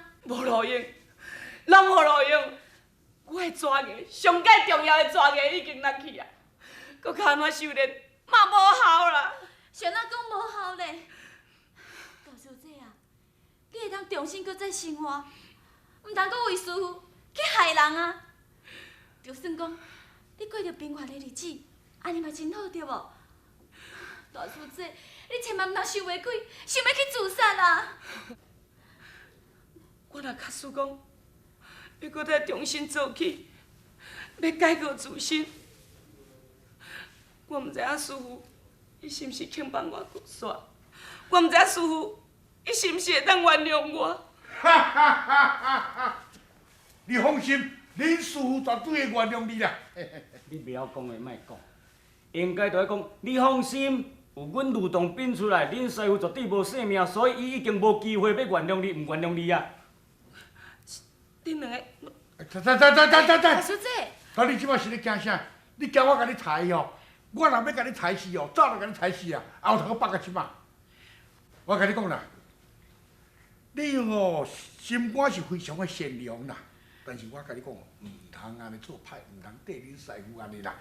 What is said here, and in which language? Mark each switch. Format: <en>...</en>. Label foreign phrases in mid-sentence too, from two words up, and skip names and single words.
<nan>无路用，拢无路用。我的蛇牙，上界重要的蛇牙已经落去啊，搁较安怎修炼，嘛无效啦。谁哪讲无效咧？大小姐啊，你会当重新搁再生活，毋通搁为师傅去害人啊！就算讲你过着平凡的日子，安尼嘛真好，对无？大小姐，你千万毋通想袂开，想要去自杀啊！我若假使讲要搁再重新做起，要改过自新，我毋知影师傅伊是毋是肯帮我过煞，我毋知影师傅伊是毋是会当原谅我。哈哈哈哈哈！你放心，恁师傅绝对会原谅你啦。你不要讲的，莫讲，应该就要讲，你放心。有阮吕洞宾出来，恁师傅绝对无性命，所以伊已经无机会要原谅你，唔原谅你啊！恁两个，等，大小姐，你即摆是咧惊啥？你惊我甲你刣哦？我若要甲你刣死哦，早就甲你刣死啊！后头搁放到即摆，我甲你讲啦，你哦心肝是非常的善良啦，但是我甲你讲，唔通安尼做歹，唔通对恁师傅安尼啦。</nan>